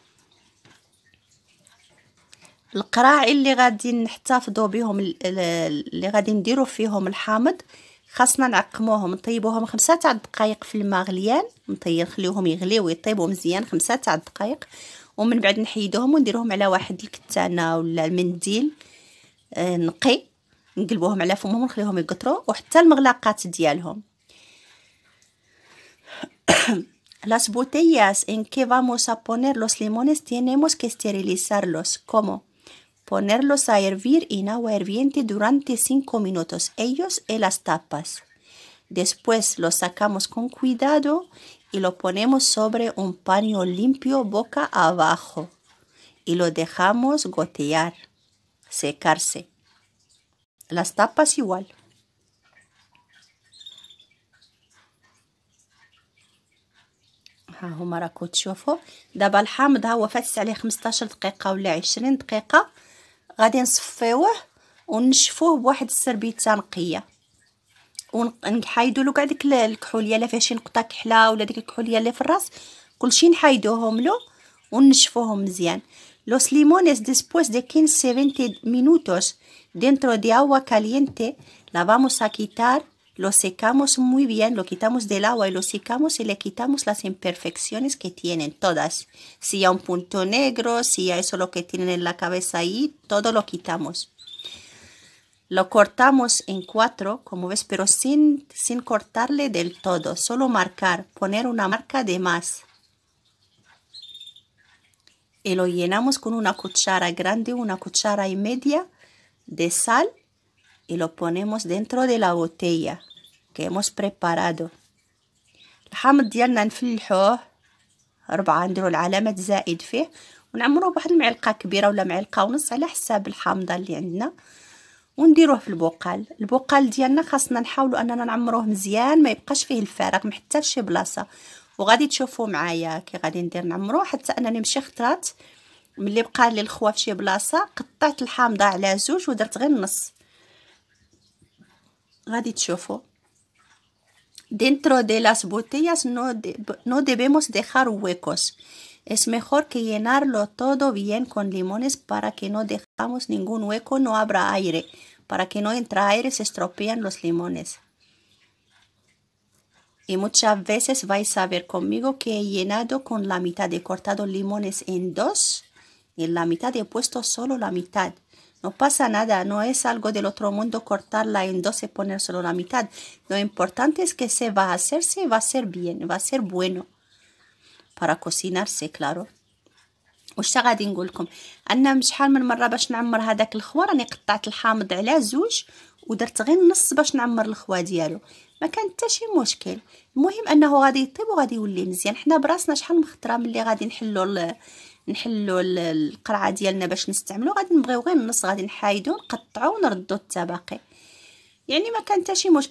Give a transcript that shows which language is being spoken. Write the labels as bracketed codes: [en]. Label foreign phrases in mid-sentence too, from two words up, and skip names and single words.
[ar] القراعي اللي غادي نحتفظوا بهم اللي غادي نديروا فيهم الحامض خاصنا نعقموهم، نطيبوهم 5 تاع الدقائق في الماء غليان، نخليوهم يغليو ويطيبوا مزيان 5 تاع الدقائق، ومن بعد نحيدوهم ونديروهم على واحد الكتانه ولا المنديل نقي، نقلبوهم على فمهم ونخليهم يقطروا، وحتى المغلاقات ديالهم. [es] Las botellas en que vamos a poner los limones tenemos que esterilizarlos. ¿Cómo? Ponerlos a hervir en agua hirviente durante 5 minutos, ellos y las tapas. Después los sacamos con cuidado y lo ponemos sobre un paño limpio boca abajo y lo dejamos gotear, secarse. Las tapas igual. [ar] ها هما راكم تشوفوا دابا الحامض ها هو فاتت عليه 15 دقيقه ولا 20 دقيقه. غادي نصفيوه ونشفوه بواحد السربيته نقيه، ونحيدوا له كاع ديك الكحوليه اللي فيها شي نقطه كحله ولا ديك الكحوليه اللي في الراس، كلشي نحيدوهم له ونشفوهم مزيان. [es] Los limones después de 15-20 minutos dentro de agua caliente la vamos a quitar. Lo secamos muy bien, lo quitamos del agua y lo secamos y le quitamos las imperfecciones que tienen, todas. Si hay un punto negro, si hay eso lo que tienen en la cabeza ahí, todo lo quitamos. Lo cortamos en 4, como ves, pero sin cortarle del todo, solo marcar, poner una marca de más. Y lo llenamos con una cuchara grande, una cuchara y media de sal, y lo ponemos dentro de la botella que hemos preparado. [ar] الحامض ديالنا نفلحوه 4، نديرو العلامة زائد فيه ونعمروه بواحد المعلقة كبيرة ولا معلقة ونص على حساب الحامضة اللي عندنا، ونديروه في البقال ديالنا. خاصنا نحاولوا اننا نعمروه مزيان ما يبقاش فيه الفراغ حتى في شي بلاصه، وغادي تشوفوا معايا كي غادي ندير نعمروه. حتى انني مشي خطرات ملي بقى لي الخوا في شي بلاصه قطعت الحامضه على 2 ودرت غير النص. غادي تشوفوا. [es] Dentro de las botellas no debemos dejar huecos. Es mejor que llenarlo todo bien con limones para que no dejamos ningún hueco, no abra aire. Para que no entre aire se estropean los limones. Y muchas veces vais a ver conmigo que he llenado con la mitad, he cortado limones en 2 y en la mitad he puesto solo la mitad. No pasa nada, no es algo del otro mundo cortarla en 2 y poner solo la mitad. Lo importante es que se va a hacerse y va a ser bien, va a ser bueno. Para cocinarse, claro. [ar] واش غادي نقول لكم ان شحال من مره باش نعمر هذاك الخوا راني قطعت الحامض على 2 ودرت غير النص باش نعمر الخوا ديالو، ما كان حتى شي مشكل. المهم انه غادي يطيب وغادي يولي مزيان. حنا براسنا شحال مخطره ملي غادي نحلو القرعه ديالنا باش نستعملو، غادي نبغيو غير النص، غادي نحايدو نقطعو ونردو التباقي، يعني ما كان حتى شي مشكل.